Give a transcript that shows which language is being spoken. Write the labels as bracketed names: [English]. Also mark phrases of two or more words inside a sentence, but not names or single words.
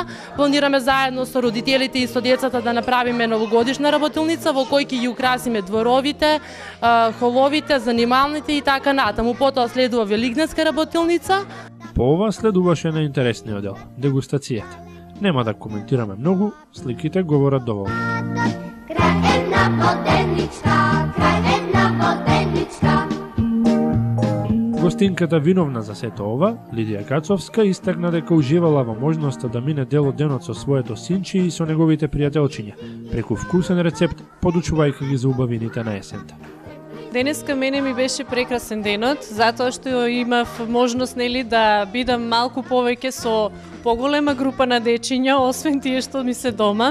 [Macedonian] Планираме заедно со родителите и со децата да направиме новогодишна работилница во кој ќе ги украсиме дворовите, холовите, занималните и така натаму. Потоа следува велигденска работилница. По ова следуваше на интересниот дел, дегустацијата. Нема да коментираме многу, сликите говорат доволно. Крај една воденичка, крај една воденичка. Гостинката виновна за сето ова, Лидија Кацовска, истакна дека уживала во можноста да мине дел од денот со своето синче и со неговите пријателчиња, преку вкусен рецепт, подучувајќи ги за убавините на есента. Денеска мене ми беше прекрасен денот, затоа што имав можност да бидам малку повеќе со поголема група на дечиња, освен тие што ми се дома.